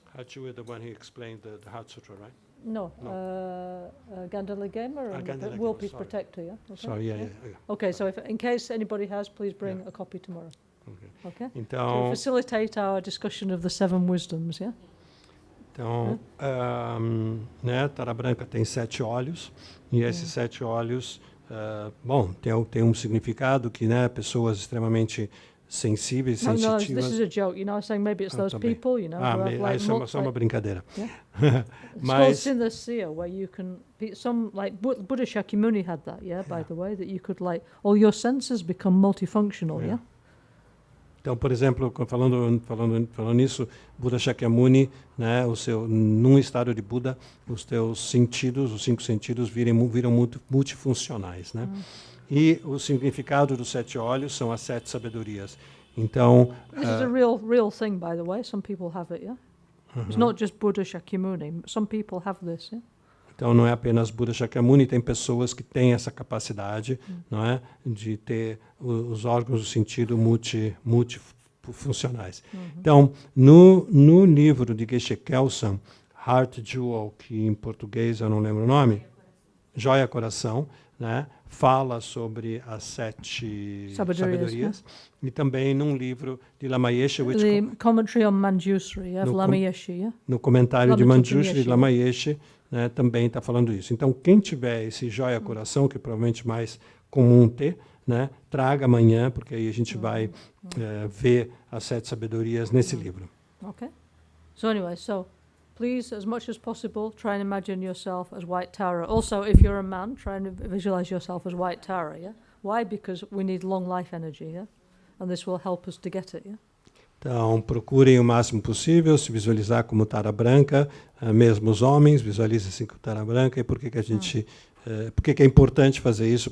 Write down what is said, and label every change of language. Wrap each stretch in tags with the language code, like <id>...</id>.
<en>Hachu is the one he explained the Heart Sutra, right? No. Gandala Gamer and World Peace Protector, yeah? Okay. Sorry, yeah. Okay, so if, in case anybody has, please bring a copy tomorrow. Okay?</en> <pt>Então,</pt> <en>to facilitate our discussion of the 7 wisdoms, yeah?</en> <pt>Então, né, Tara branca tem 7 olhos, e esses 7 olhos, bom, tem um significado que, né, pessoas extremamente sensíveis, sensitivas.</pt> <en>No, this is a joke, you know, I'm saying maybe it's those people, you know, who have like</en> <pt>isso é só uma brincadeira.</pt> <en>Yeah. It's called synesthesia, where you can be like Buddha Shakyamuni had that, yeah, by the way, that you could like all your senses become multifunctional, yeah.</en> <pt>Então, por exemplo, falando nisso, Buda Shakyamuni, né, num estado de Buda, os teus sentidos, os 5 sentidos viram multifuncionais, né? E o significado dos 7 olhos são as 7 sabedorias. Então,</pt> <en>this is a real thing, by the way. Some people have it, yeah. It's not just Buddha Shakyamuni. Some people have this, yeah.</en> <pt>Então, não é apenas Buda Shakyamuni, tem pessoas que têm essa capacidade, não é, de ter os órgãos do sentido multifuncionais. Então, no livro de Geshe Kelsang, Heart Jewel, que em português eu não lembro o nome, Joia Coração, né, fala sobre as 7 sabedorias. E também num livro de Lama Yeshe,</pt> <en>The commentary on Manjusri, of Lama Yeshe, yeah?</en> <pt>No comentário de Manjusri de Lama Yeshe, né, também está falando isso. Então, quem tiver esse Joia Coração, que é provavelmente mais comum ter, né, traga amanhã, porque aí a gente vai ver as 7 sabedorias nesse livro.</pt> <en>Okay. So anyway, please, as much as possible, try and imagine yourself as White Tara. Also, if you're a man, try and visualize yourself as White Tara, yeah? Why? Because we need long life energy, yeah? And this will help us to get it, yeah?</en> <pt>Então, procurem o máximo possível se visualizar como Tara branca, mesmo os homens, visualizem-se como Tara branca. E por que a gente... por que é importante fazer isso?</pt>